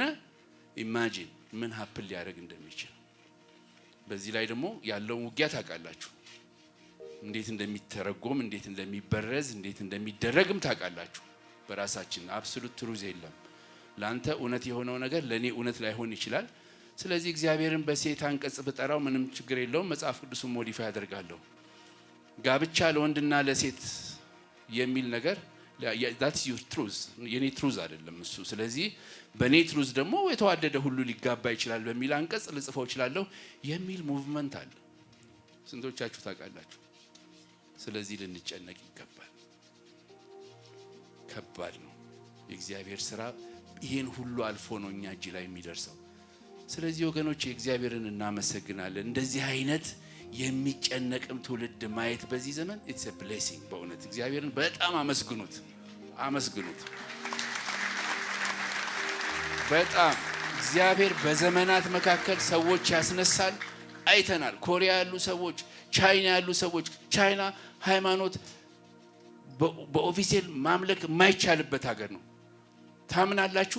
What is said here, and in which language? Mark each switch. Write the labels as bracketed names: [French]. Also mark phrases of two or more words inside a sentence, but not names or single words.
[Amharic] ኢማጂን ምን ሀፕል ሊያደርግ እንደሚችል። በዚህ ላይ ደግሞ ያለውን ውጊያ ታውቃላችሁ። እንዴት እንደሚተረጎም፣ እንዴት እንደሚበረዝ፣ እንዴት እንደሚደረግም ታውቃላችሁ። በራሳችን [English] absolute truth [Amharic] የለም። ላንተ እውነት የሆነው ነገር ለኔ እውነት ላይሆን ይችላል። ስለዚህ እግዚአብሔርን በሴት አንቀጽ ብጠራው ምንም ችግር የለውም። መጽሐፍ ቅዱስን ሞዲፋይ አደርጋለሁ። ጋብቻ ለወንድና ለሴት የሚል ነገር [English] that's your truth [Amharic] የኔ ትሩዝ አይደለም እሱ። ስለዚህ በኔ ትሩዝ ደግሞ የተዋደደ ሁሉ ሊጋባ ይችላል በሚል አንቀጽ ልጽፈው እችላለሁ የሚል ሙቭመንት አለ። ስንቶቻችሁ ታውቃላችሁ? ስለዚህ ልንጨነቅ ይገባል። ከባድ ነው የእግዚአብሔር ስራ። ይሄን ሁሉ አልፎ ነው እኛ እጅ ላይ የሚደርሰው። ስለዚህ ወገኖች እግዚአብሔርን እናመሰግናለን። እንደዚህ አይነት የሚጨነቅም ትውልድ ማየት በዚህ ዘመን [English] it's a blessing። [Amharic] በእውነት እግዚአብሔርን በጣም አመስግኑት። በጣም እግዚአብሔር በዘመናት መካከል ሰዎች ያስነሳል። አይተናል። ኮሪያ ያሉ ሰዎች፣ ቻይና ያሉ ሰዎች። ቻይና ሃይማኖት በኦፊሴል ማምለክ የማይቻልበት ሀገር ነው። ታምናላችሁ?